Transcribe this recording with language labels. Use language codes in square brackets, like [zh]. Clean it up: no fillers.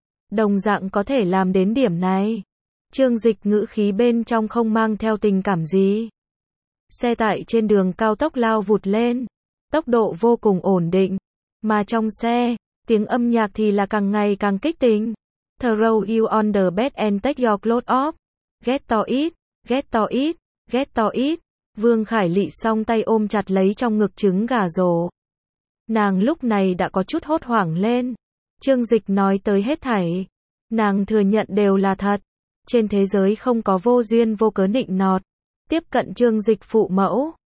[vi] Đồng dạng có thể làm đến điểm này. Trương Dịch ngữ khí bên trong không mang theo tình cảm gì. Xe tải trên đường cao tốc lao vụt lên. Tốc độ vô cùng ổn định. Mà trong xe, tiếng âm nhạc thì là càng ngày càng kích tính. [en] Throw you on the bed and take your clothes off. Get to it, get to it, get to it. [vi] Vương Khải Lị song tay ôm chặt lấy trong ngực trứng gà rổ. Nàng lúc này đã có chút hốt hoảng lên. Trương Dịch nói tới hết thảy, nàng thừa nhận đều là thật. Trên thế giới không có vô duyên vô cớ nịnh nọt. Tiếp cận Trương Dịch phụ mẫu.